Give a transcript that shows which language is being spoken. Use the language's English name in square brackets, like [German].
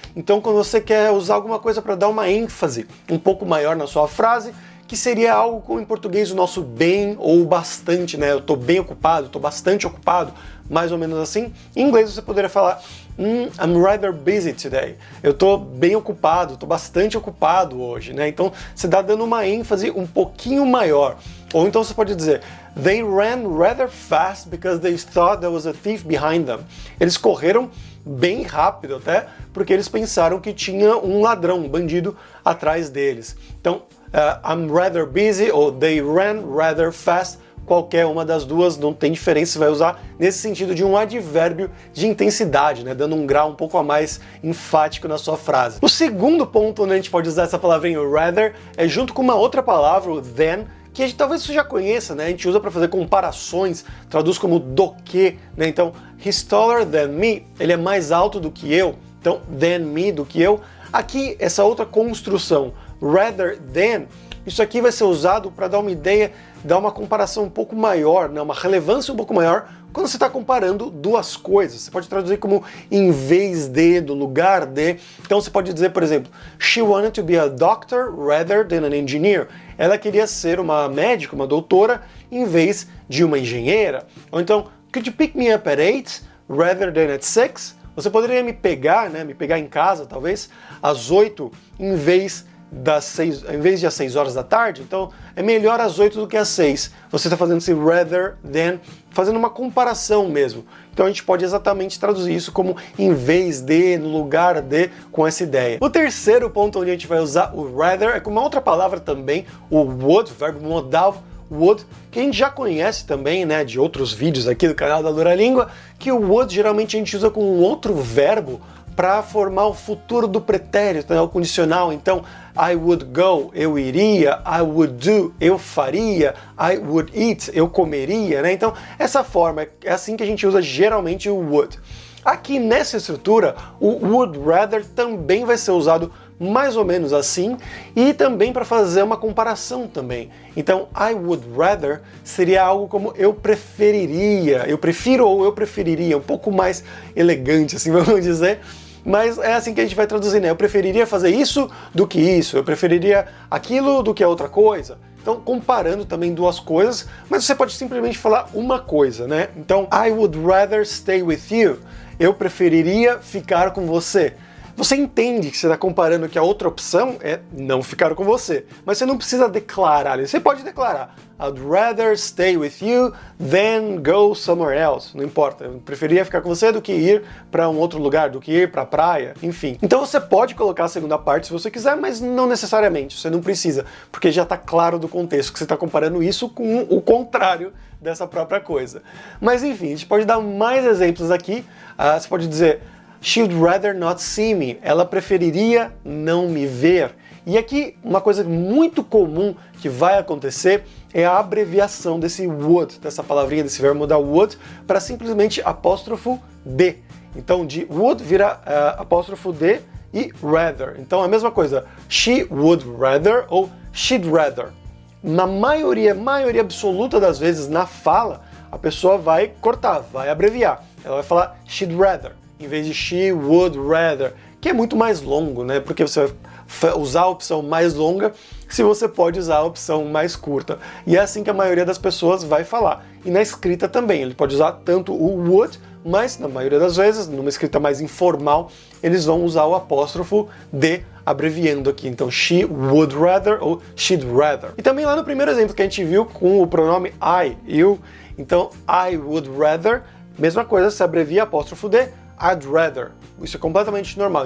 [Portuguese] Então quando você quer usar alguma coisa para dar uma ênfase um pouco maior na sua frase, que seria algo como em português o nosso bem ou bastante, né? Eu tô bem ocupado, tô bastante ocupado, mais ou menos assim. Em inglês você poderia falar [English] I'm rather busy today. [Portuguese] Eu tô bem ocupado, tô bastante ocupado hoje, né? Então você dá dando uma ênfase um pouquinho maior. Ou então você pode dizer [English] They ran rather fast because they thought there was a thief behind them. [Portuguese] Eles correram bem rápido até, porque eles pensaram que tinha um ladrão, um bandido atrás deles. Então, [English] I'm rather busy [Portuguese] ou [English] they ran rather fast, [Portuguese] qualquer uma das duas, não tem diferença, você vai usar nesse sentido de um advérbio de intensidade, né, dando um grau um pouco a mais enfático na sua frase. O segundo ponto onde a gente pode usar essa palavrinha rather é junto com uma outra palavra, o than, que talvez você já conheça, né? A gente usa para fazer comparações, traduz como do que, né? Então, [English] he's taller than me, [Portuguese] ele é mais alto do que eu, então [English] than me, [Portuguese] do que eu. Aqui, essa outra construção, rather than, isso aqui vai ser usado para dar uma ideia, dar uma comparação um pouco maior, né? Uma relevância um pouco maior quando você está comparando duas coisas. Você pode traduzir como em vez de, do lugar de. Então você pode dizer, por exemplo, [English] she wanted to be a doctor rather than an engineer. [Portuguese] Ela queria ser uma médica, uma doutora, em vez de uma engenheira. Ou então, [English] could you pick me up at 8 rather than at 6? [Portuguese] Você poderia me pegar, né? Me pegar em casa, talvez, às 8, em vez de às 6 horas da tarde, então é melhor às 8 do que às 6. Você está fazendo esse rather than, fazendo uma comparação mesmo. Então a gente pode exatamente traduzir isso como em vez de, no lugar de, com essa ideia. O terceiro ponto onde a gente vai usar o rather é com uma outra palavra também, o would, verbo modal would, que a gente já conhece também, né, de outros vídeos aqui do canal da Língua, que o would geralmente a gente usa com um outro verbo para formar o futuro do pretérito, né, o condicional. [English] Então, I would go, [Portuguese] eu iria, [English] I would do, [Portuguese] eu faria, [English] I would eat, [Portuguese] eu comeria, né? Então, essa forma, é assim que a gente usa geralmente o would. Aqui nessa estrutura, o would rather também vai ser usado mais ou menos assim, e também para fazer uma comparação também. Então, [English] I would rather [Portuguese] seria algo como eu preferiria, eu prefiro ou eu preferiria, um pouco mais elegante, assim vamos dizer, mas é assim que a gente vai traduzir, né? Eu preferiria fazer isso do que isso, eu preferiria aquilo do que a outra coisa. Então, comparando também duas coisas, mas você pode simplesmente falar uma coisa, né? Então, [English] I would rather stay with you. [Portuguese] Eu preferiria ficar com você. Você entende que você está comparando que a outra opção é não ficar com você, mas você não precisa declarar. Você pode declarar [English] I'd rather stay with you than go somewhere else. [Portuguese] Não importa, eu preferia ficar com você do que ir para um outro lugar, do que ir para a praia, enfim. Então você pode colocar a segunda parte se você quiser, mas não necessariamente, você não precisa, porque já está claro do contexto que você está comparando isso com o contrário dessa própria coisa. Mas enfim, a gente pode dar mais exemplos aqui. Você pode dizer [English] She'd rather not see me. [Portuguese] Ela preferiria não me ver. E aqui, uma coisa muito comum que vai acontecer é a abreviação desse would, dessa palavrinha, desse verbo modal would, para simplesmente apóstrofo D. Então, de would vira apóstrofo D e rather. Então, a mesma coisa. [English] She would rather [Portuguese] ou [English] she'd rather. [Portuguese] Na maioria absoluta das vezes, na fala, a pessoa vai cortar, vai abreviar. Ela vai falar [English] she'd rather, [Portuguese] em vez de [English] she would rather, [Portuguese] que é muito mais longo, né? Porque você vai usar a opção mais longa se você pode usar a opção mais curta. E é assim que a maioria das pessoas vai falar. E na escrita também, ele pode usar tanto o would, mas na maioria das vezes, numa escrita mais informal, eles vão usar o apóstrofo D, abreviando aqui. Então, [English] she would rather [Portuguese] ou [English] she'd rather. [Portuguese] E também lá no primeiro exemplo que a gente viu com o pronome I, eu, então [English] I would rather, [Portuguese] mesma coisa, se abrevia apóstrofo D, [English] I'd rather. [Portuguese] Isso é completamente normal.